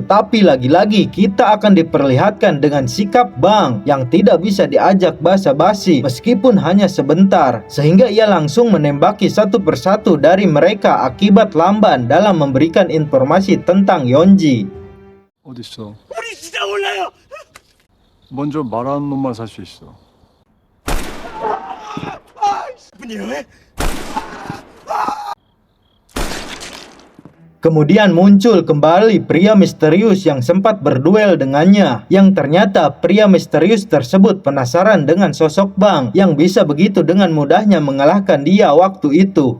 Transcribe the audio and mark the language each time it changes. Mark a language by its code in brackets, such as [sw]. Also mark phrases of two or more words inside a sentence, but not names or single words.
[id] Tapi lagi-lagi kita akan diperlihatkan dengan sikap Bang yang tidak bisa diajak basa-basi meskipun hanya sebentar, sehingga ia langsung menembaki satu persatu dari mereka akibat lamban dalam memberikan informasi tentang Yeonji. [ko] 어딨어? 우리 진짜 몰라요. 먼저 말하는 놈만 살 수 있어. [id] Kemudian muncul kembali pria misterius yang sempat berduel dengannya, yang ternyata pria misterius tersebut penasaran dengan sosok Bang yang bisa begitu dengan mudahnya mengalahkan dia waktu itu.